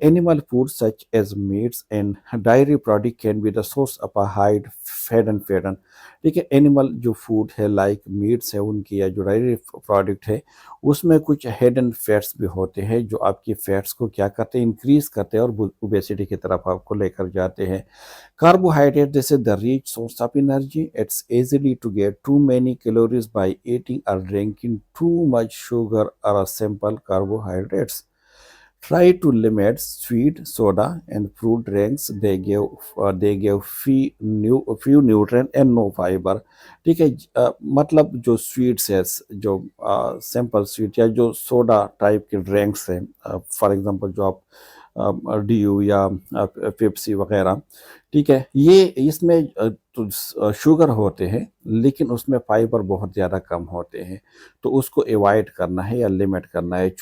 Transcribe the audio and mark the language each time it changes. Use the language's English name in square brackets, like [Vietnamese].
[English] animal food such as meats and dairy product can be the source of a high fat, [Hindi] ठीक है। Animal जो food है like meets है उनकी, या जो डायरी प्रोडक्ट है, उसमें कुछ हिडन फैट्स भी होते हैं जो आपकी फैट्स को क्या करते हैं, इंक्रीज करते हैं और ओबेसिटी की तरफ आपको लेकर जाते हैं। [English] Carbohydrate, this is the rich source of energy. It's easily to get too many calories by eating or drinking too much sugar or a simple carbohydrates. Try to limit sweet soda and fruit drinks. They give few nutrient and no fiber. [Hindi] ठीक है, मतलब जो sweets है, जो simple sweet या जो soda type के drinks हैं, फॉर एग्जांपल जो आप डी यू या पेप्सी वगैरह, ठीक है, ये इसमें तो शुगर होते हैं लेकिन उसमें फाइबर बहुत ज़्यादा कम होते हैं, तो उसको अवॉइड करना है या लिमिट करना है।